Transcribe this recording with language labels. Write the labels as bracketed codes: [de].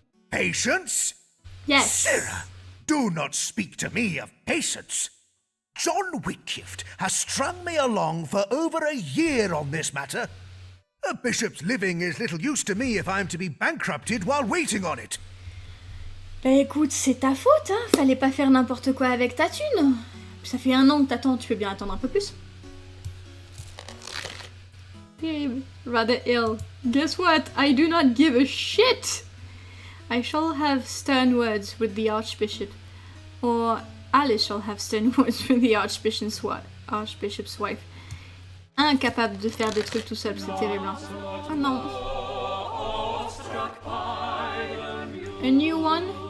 [en] Patience? Yes. Sarah, do not speak to me of patience. John Whitgift has strung me along for over a year on this matter. A bishop's living is little use to me if I'm to be bankrupted while waiting on it. [fr] Bah écoute, c'est ta faute, hein. Fallait pas faire n'importe quoi avec ta thune. Ça fait 1 an que t'attends, tu peux bien attendre un peu plus. [en] Babe, rather ill. Guess what? I do not give a shit. I shall have stern words with the Archbishop. Or Alice shall have stern words with the Archbishop's wife. [fr] Incapable de faire des trucs tout seul, c'est terrible. Hein. Oh non. [en] A new one?